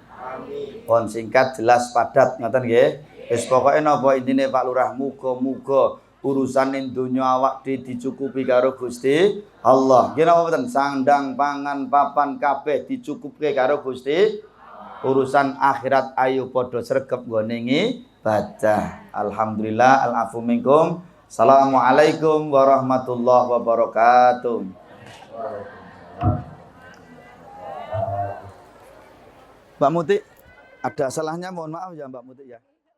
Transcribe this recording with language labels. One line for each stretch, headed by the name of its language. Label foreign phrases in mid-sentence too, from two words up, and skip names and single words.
Javanese: Pun singkat jelas padat ngoten nggih. Wis pokoke napa intine Pak Lurah muga-muga urusan ning donya awak dicukupi karo Gusti Allah. Nggih napa mboten? Sandang pangan papan kabeh dicukupke karo Gusti. Urusan akhirat ayo padha sregep nggone ibadah.
Arabic: الحمد لله العفو منكم. السلام عليكم ورحمة الله وبركاته.
Indonesian: Mbak Muti, ada salahnya mohon maaf ya Mbak Muti ya.